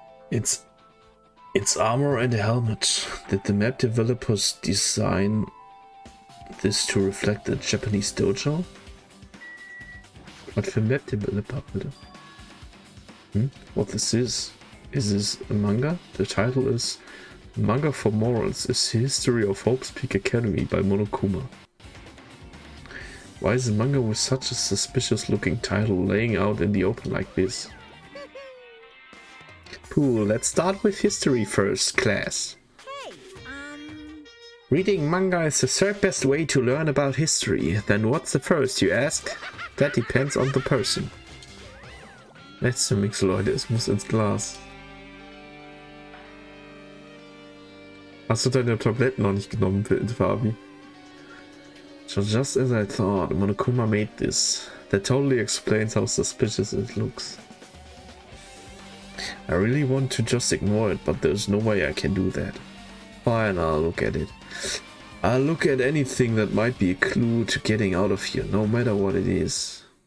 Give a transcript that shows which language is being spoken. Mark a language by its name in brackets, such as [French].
[English] It's armor and a helmet. Did the map developers design this to reflect the Japanese dojo? [German] Was für Map Developer, bitte? [English] What this is? Is this a manga? The title is Manga for Morals is the History of Hope's Peak Academy by Monokuma. Why is a manga with such a suspicious looking title laying out in the open like this? Cool, let's start with history first, class. Hey, Reading manga is the third best way to learn about history. Then what's the first, you ask? That depends on the person. [German] Letzte Mix, Leute, es muss ins Glas. Hast du deine Tabletten noch nicht genommen, Fabi? [English] So just as I thought, Monokuma made this. That totally explains how suspicious it looks. I really want to just ignore it, but there's no way I can do that. Fine, I'll look at it. I'll look at anything that might be a clue to getting out of here, no matter what it is.